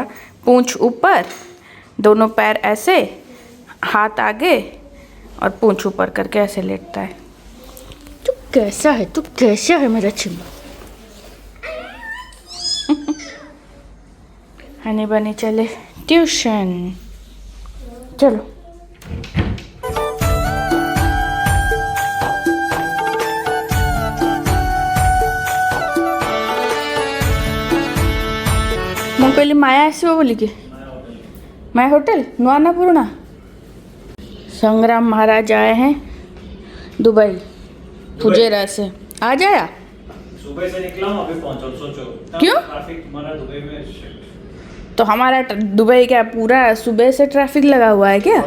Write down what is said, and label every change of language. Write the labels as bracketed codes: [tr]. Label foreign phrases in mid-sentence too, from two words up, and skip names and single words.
[hi] पूंछ ऊपर, दोनों पैर ऐसे, हाथ आगे और पूंछ ऊपर करके ऐसे लेटता है। तू कैसा है मेरा चिम्मा? हनी बनी चले ट्यूशन, चलो। [or] ମୁଁ କହିଲି ମାୟା ଆସିବ ବୋଲିକି। ମାୟା ହୋଟେଲ ନୂଆ ନା ପୁରୁଣା? [hi] संग्राम महाराज आए हैं दुबई फुजेरा से। आ जाया? सुबह से निकला हूँ, अभी पहुँचा, सोचो क्यों? ट्रैफिक तुम्हारा दुबई में। तो हमारा दुबई क्या पूरा सुबह से ट्रैफिक लगा हुआ है क्या?